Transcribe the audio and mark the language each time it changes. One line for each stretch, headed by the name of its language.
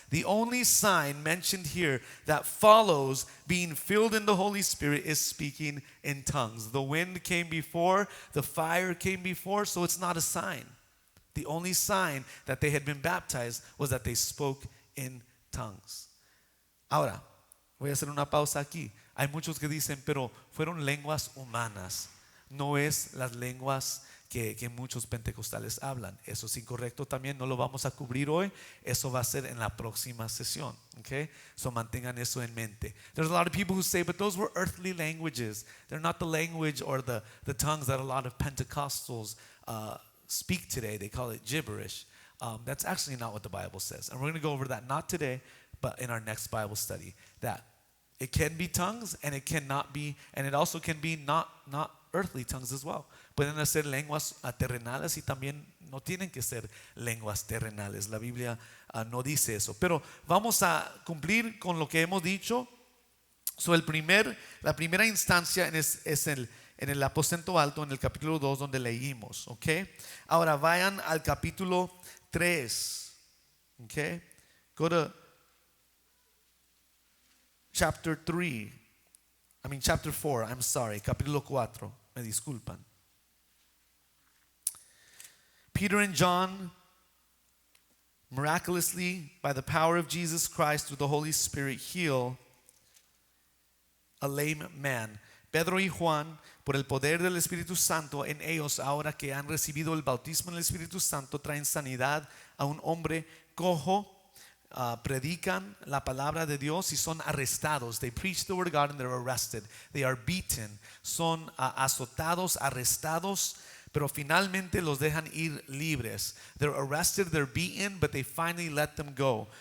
English: The only sign mentioned here that follows being filled in the Holy Spirit is speaking in tongues. The wind came before, the fire came before, so it's not a sign. The only sign that they had been baptized was that they spoke in tongues.
Spanish: Ahora, voy a hacer una pausa aquí. Hay muchos que dicen, pero fueron lenguas humanas. No es las lenguas que muchos pentecostales hablan. Eso es incorrecto también, no lo vamos a cubrir hoy. Eso va a ser en la próxima sesión. Okay? So mantengan eso en mente.
English: There's a lot of people who say, but those were earthly languages. They're not the language or the tongues that a lot of Pentecostals speak today. They call it gibberish. That's actually not what the Bible says. And we're going to go over that, not today, but in our next Bible study. That it can be tongues and it cannot be, and it also can be not earthly tongues as well.
Spanish: Pueden ser lenguas terrenales y también no tienen que ser lenguas terrenales. La Biblia no dice eso. Pero vamos a cumplir con lo que hemos dicho. So la primera instancia es en el aposento alto, en el capítulo 2 donde leímos. Okay? Ahora vayan al capítulo 3.
English: Okay? Go to chapter 4, I'm sorry,
Spanish: capítulo 4, me disculpan.
English: Peter and John, miraculously, by the power of Jesus Christ through the Holy Spirit, heal a lame man.
Spanish: Pedro y Juan, por el poder del Espíritu Santo en ellos, ahora que han recibido el bautismo en el Espíritu Santo, traen sanidad a un hombre cojo predican la palabra de Dios y son arrestados.
English: They preach the word of God and they're arrested. They are beaten.
Spanish: Son azotados, arrestados, pero finalmente los dejan ir libres.
English: They're arrested, they're beaten, but they finally let them go.